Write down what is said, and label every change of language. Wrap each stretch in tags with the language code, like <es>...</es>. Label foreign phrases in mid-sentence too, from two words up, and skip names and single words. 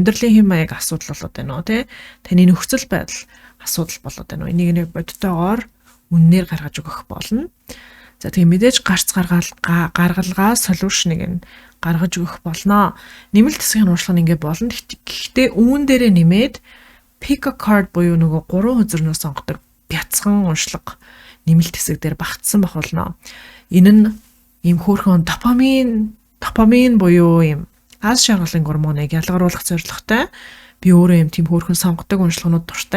<mn>Амьдралын хэм маяг асуудал болоод байна уу? Тэ? Таны нөхцөл байдал асуудал болоод байна уу? Энийг нэг бодиттойгоор үннээр гаргаж өгөх болно. За тэгээ мэдээж гарц гаргалгаа солиушныг нь гаргаж өгөх болно. Нэмэлт хэсгийн уншлага нь ингэ болно. Гэхдээ үүн дээрээ нэмээд</mn> <en>pick a card</en> <mn>буюу нөгөө 3 хözөрнөөс сонгодог бяцхан уншлага нэмэлт хэсэг дээр багтсан байх болно. Энэ нь ийм хөөрхөн допамин буюу ийм аз жаргалын гормоныг ялгаруулах зорилготой. Би өөрөө ийм тийм хөөрхөн сонгодог уншлаганууд дуртай.</mn>